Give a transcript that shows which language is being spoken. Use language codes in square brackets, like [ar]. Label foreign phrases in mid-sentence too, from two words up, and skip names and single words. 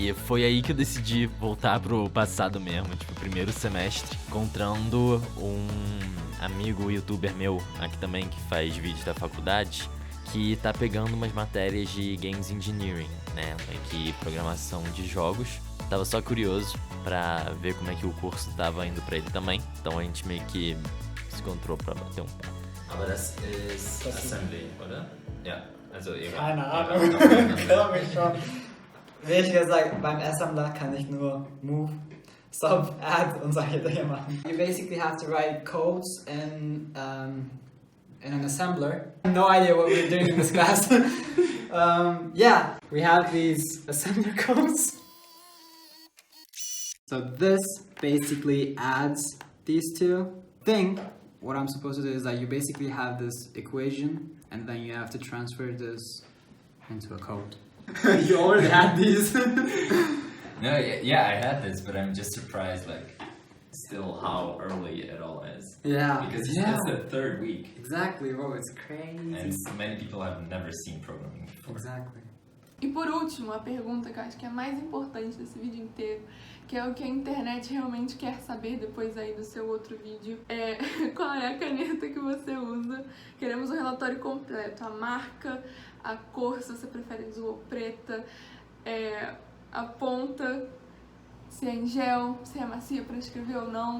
[pt] foi aí que eu decidi voltar pro passado mesmo, tipo, primeiro semestre, encontrando um amigo youtuber meu aqui também, que faz vídeos da faculdade, que tá pegando umas matérias de Games Engineering, né, que programação de jogos. Tava só curioso pra ver como é que o curso tava indo pra ele também, então a gente meio que se encontrou pra bater um papo. [de] Aber das ist Assembly, oder? Ja, also Keine Ahnung, glaube ich schon. Ehrlich gesagt, beim Assembler kann ich nur Move, Stop, Add und solche Dinge machen. [en] You basically have to write codes in an assembler. No idea what we're doing in this class. Yeah, we have these assembler codes. So this basically adds these two. What I'm supposed to do is that you basically have this equation and then you have to transfer this into a code. You already had these. No, yeah, I had this, but I'm just surprised, like, still how early it all is. Yeah. Because yeah. it's the third week, Exactly, bro, it's crazy. and many people have never seen programming before. Exactly. [pt] E por último, a pergunta que eu acho que é a mais importante desse vídeo inteiro, que é o que a internet realmente quer saber depois aí do seu outro vídeo, é qual é a caneta que você usa. Queremos um relatório completo, a marca, a cor, se você prefere azul ou preta, a ponta, se é em gel, se é macia para escrever ou não.